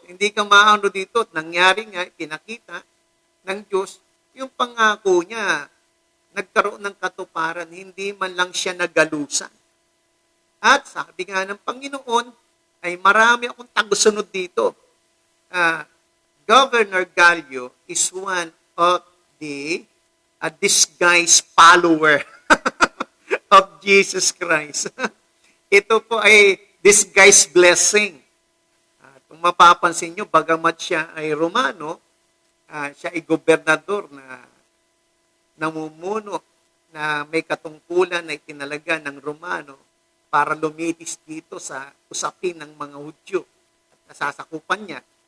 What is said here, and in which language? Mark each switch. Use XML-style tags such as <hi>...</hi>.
<tl>Hindi ka maano dito. At nangyari nga, pinakita ng Diyos, yung pangako niya, nagkaroon ng katuparan, hindi man lang siya nagalusan. At sabi nga ng Panginoon, ay marami akong tagusunod dito.</tl> <en>Governor Galyo is one of the disguised follower of Jesus Christ.</en> <tl>Ito po ay disguised blessing. Kung mapapansin nyo, bagamat siya ay Romano, siya ay gobernador na namumuno na may katungkulan na itinalaga ng Romano para lumitis dito sa usapin ng mga Hudyo at nasasakupan niya.</tl>